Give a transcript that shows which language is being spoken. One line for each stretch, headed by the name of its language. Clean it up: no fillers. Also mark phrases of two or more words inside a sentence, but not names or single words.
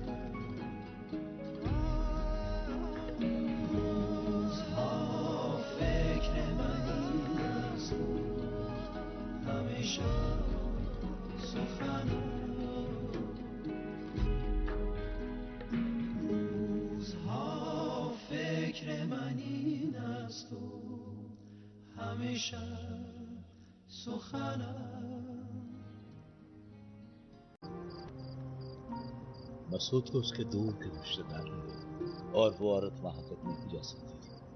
Persian: روزها فکر من این است همیشه سخنم، روزها فکر من این است و همیشه سخنم.
Hindi: मसूद को उसके दूर के रिश्तेदार मिले और वो औरत वहां तक नहीं जा सकती थी।